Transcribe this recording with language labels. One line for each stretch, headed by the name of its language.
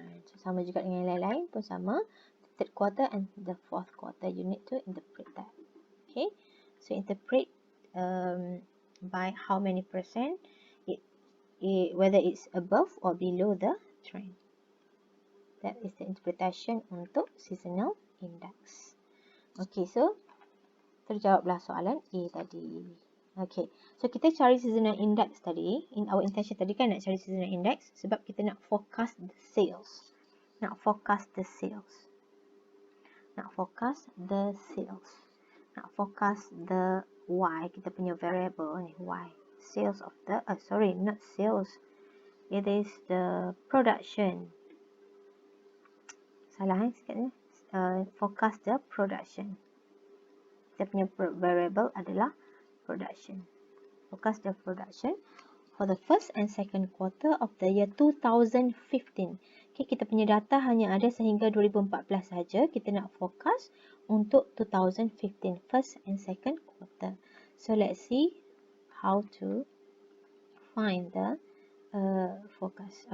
Malay: So sama juga dengan yang lain-lain pun sama.
English: The third quarter and the fourth quarter, you need to interpret that. Okay, so interpret by how many percent whether it's above or below the trend. That is the interpretation
Malay: untuk
English: seasonal index.
Malay: Okay, so terjawablah soalan A tadi. Okay, so kita cari seasonal index tadi.
English: In our intention
Malay: tadi kan nak cari seasonal index sebab kita nak
English: forecast the sales.
Malay: Nak
English: forecast the sales.
Malay: Nak forecast the sales. Nak
English: forecast the Y,
Malay: kita punya variable ni, Y.
English: Sales of the, sorry, not sales. It is the production.
Malay: Salah sikit ni.
English: Forecast the production.
Malay: Kita punya variable adalah production.
English: Forecast the production for the first and second quarter of the year 2015.
Malay: Okay, kita punya data hanya ada sehingga 2014 saja. Kita nak forecast untuk 2015,
English: first and second quarter. So, let's see how to find the forecast.